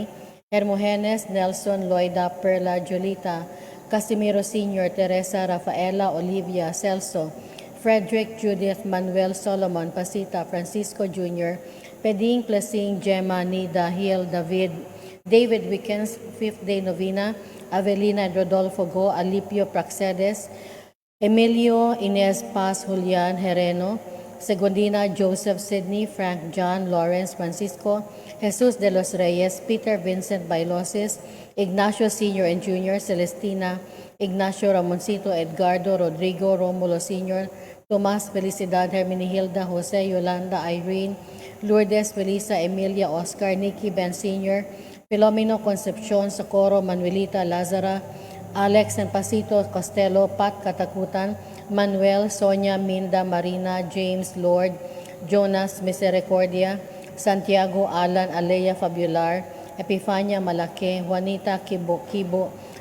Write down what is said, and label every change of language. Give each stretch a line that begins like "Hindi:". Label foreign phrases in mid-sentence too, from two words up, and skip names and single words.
English: Hermogenes, Nelson, Loida, Perla, Julita, Casimiro Sr., Teresa, Rafaela, Olivia, Celso, Frederick, Judith, Manuel, Solomon, Pasita, Francisco Jr., Peding, Plasing, Gemma, Nida, Hill, David Wickens, 5th Day Novena, Avelina and Rodolfo Go, Alipio Praxedes, Emilio, Inez Paz, Julian, Hereno, Segundina, Joseph, Sidney, Frank, John, Lawrence, Francisco, Jesus de los Reyes, Peter Vincent Bailosis, Ignacio Sr. and Jr., Celestina, Ignacio Ramoncito, Edgardo, Rodrigo, Romulo Sr., Tomas, Felicidad, Hermenegilda, Jose, Yolanda, Irene, Lourdes, Felisa, Emilia, Oscar, Nikki, Ben Sr., Filomeno, Concepcion, Socorro, Manuelita, Lazara, Alex and Pasito, Costello, Pat Katakutan, Manuel, Sonia, Minda, Marina, James, Lord, Jonas, Misericordia, Santiago, Alan, Alea, Fabular, Epifania, Malake, Juanita, Kibo,